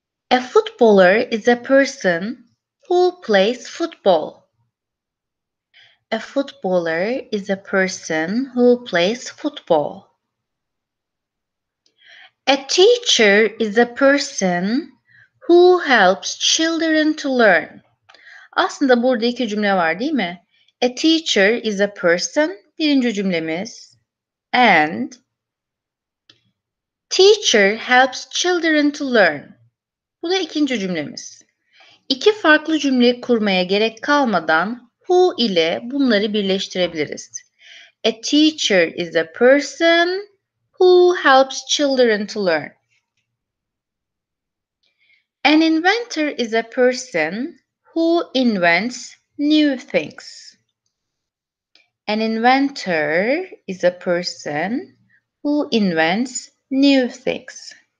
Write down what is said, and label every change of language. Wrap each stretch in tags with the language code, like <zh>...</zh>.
<en>A footballer is a person who plays football. A footballer is a person who plays football. A teacher is a person who helps children to learn.</en> <tr>Aslında burada iki cümle var değil mi? A teacher is a person, birinci cümlemiz. And teacher helps children to learn. Bu da ikinci cümlemiz. İki farklı cümle kurmaya gerek kalmadan who ile bunları birleştirebiliriz.</tr> <en>A teacher is a person who helps children to learn. An inventor is a person who invents new things. An inventor is a person who invents new things.</en>